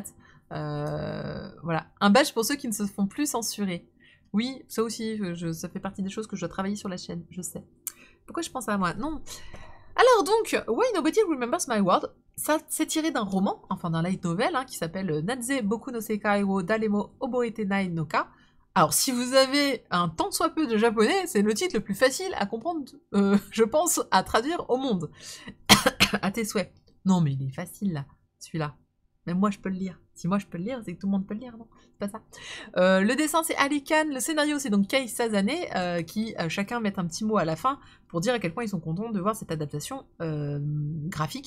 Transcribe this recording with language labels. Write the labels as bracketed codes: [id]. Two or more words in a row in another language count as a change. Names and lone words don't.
[fr] Voilà, un badge pour ceux qui ne se font plus censurer. Oui, ça aussi, ça fait partie des choses que je dois travailler sur la chaîne, je sais. Pourquoi je pense à moi? Non. Alors donc, Why Nobody Remembers My World, ça c'est tiré d'un roman, enfin d'un light novel, hein, qui s'appelle Nadze Boku no Sekai wo Daremo Oboete Nai no Ka. Alors si vous avez un tant soit peu de japonais, c'est le titre le plus facile à comprendre, je pense, à traduire au monde. À tes souhaits. Non mais il est facile là, celui-là. Même moi je peux le lire. Si moi je peux le lire, c'est que tout le monde peut le lire, non? C'est pas ça. Le dessin c'est Ali Khan, le scénario c'est donc Kei Sazane, qui chacun met un petit mot à la fin pour dire à quel point ils sont contents de voir cette adaptation graphique.